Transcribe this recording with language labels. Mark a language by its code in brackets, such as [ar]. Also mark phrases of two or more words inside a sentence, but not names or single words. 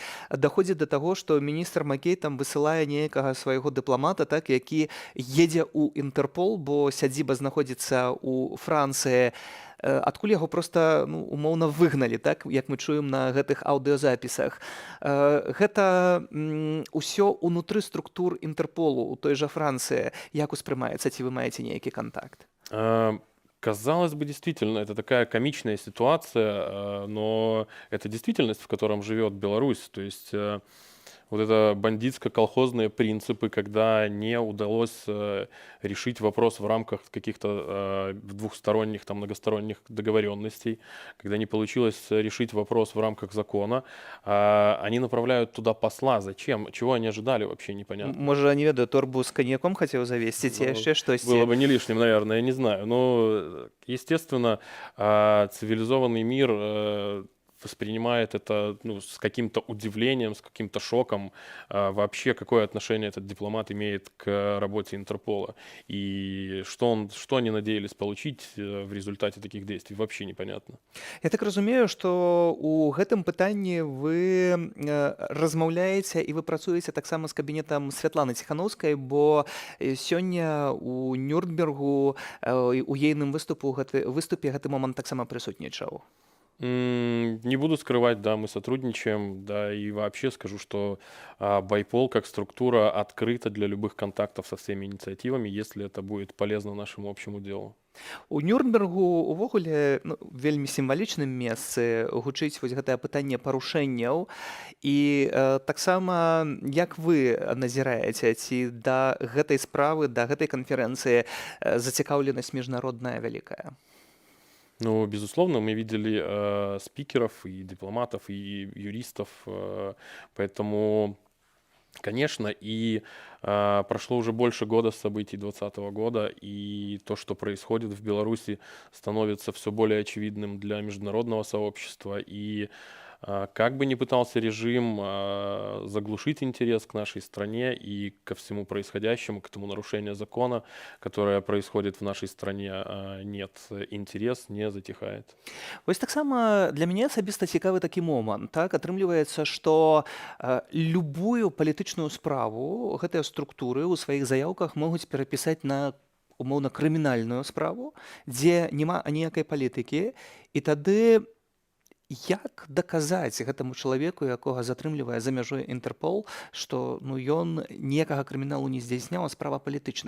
[be] Даходзіць да таго, што міністр Макей там высылае нейкага свайго дыпламата, так, які едзе ў Інтэрпол, бо сядзіба знаходзіцца ў Францыі, адкуль яго проста, ну, умоўна выгналі, так, як мы чуем на гэтых аўдыёзапісах. Гэта ўсё ўнутры структур Інтэрполу у той жа Францыі. Як успрымаецца, ці вы маеце нейкі кантакт? [ru] Казалось бы, действительно, это такая комичная ситуация, но это действительность, в котором живет Беларусь. То есть вот это бандитско-колхозные принципы, когда не удалось решить вопрос в рамках каких-то двухсторонних, там, многосторонних договоренностей, когда не получилось решить вопрос в рамках закона, они направляют туда посла. Зачем? Чего они ожидали, вообще непонятно. [be] Можа, не ведаю, торбу з коньяком хотел завесці, ці яшчэ штосьці? [ru] Было бы не лишним, наверное, я не знаю. Но, естественно, цивилизованный мир воспринимает это с каким-то удивлением, с каким-то шоком. Вообще, какое отношение этот дипломат имеет к работе Интерпола. И что они надеялись получить в результате таких действий, вообще непонятно. [be] Я так разумею, што у гэтым пытанні вы размаўляеце і вы працуеце таксама з кабінетам Святланы Ціханаўскай, бо сёння у Нюрнбергу у ейным выступе гэты момант таксама прысутнічаў. [ru] Не буду скрывать, да, мы сотрудничаем, да, и вообще скажу, что Байпол как структура открыта для любых контактов со всеми инициативами, если это будет полезно нашему общему делу. [be] У Нюрнбергу увогуле вельмі сімвалічным месцы гучыць вось гэтае пытанне парушэнняў і таксама як вы назіраеце, ці да гэтай справы, да гэтай канферэнцыі зацікаўленасць міжнародная вялікая? [ru] Ну, безусловно, мы видели спикеров и дипломатов, и юристов, поэтому, конечно, и прошло уже больше года с событий 2020 года, и то, что происходит в Беларуси, становится все более очевидным для международного сообщества, и как бы ни пытался режим заглушить интерес к нашей стране и ко всему происходящему, к этому нарушению закона, которое происходит в нашей стране, нет, интерес не затихает. [be] Вось таксама для мяне асабіста цікавы такі момант. Так? Атрымліваецца, што любую палітычную справу гэтыя структуры ў сваіх заяўках могуць перапісаць на умоўна крымінальную справу, дзе няма аніякай палітыкі, і тады як даказаць гэтаму чалавеку, якога затрымлівае за мяжой Інтэрпол, што ён ніякага крыміналу не здзяйсняў, а справа палітычная?